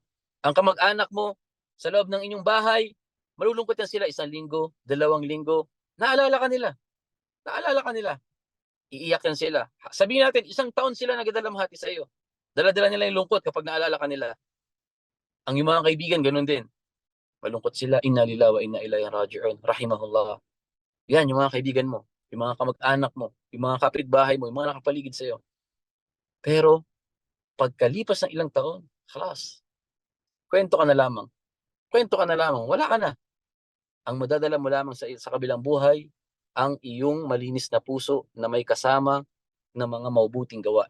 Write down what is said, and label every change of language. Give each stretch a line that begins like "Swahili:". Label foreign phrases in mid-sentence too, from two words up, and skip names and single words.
Filipino: Ang kamag-anak mo, sa loob ng inyong bahay, malulungkot yan sila 1 linggo, 2 linggo. Naalala ka nila. Naalala ka nila. Iiyak yan sila. Sabihin natin, 1 taon sila nagdadalamhati sa iyo. Dala-dala nila yung lungkot kapag naalala ka nila. Ang iyong mga kaibigan, ganun din. Malungkot sila,
Arabic: إنا لله وإنا إليه راجعون، رحمه الله.
Filipino: Yan, yung mga kaibigan mo, yung mga kamag-anak mo, yung mga kapitbahay mo, yung mga nakapaligid sa iyo. Pero, pagkalipas ng ilang taon, khalas, kwento ka na lamang. Kwento ka na lamang, wala ka na. Ang madadala mo lamang sa kabilang buhay, ang iyong malinis na puso na may kasama ng mga mabubuting gawa.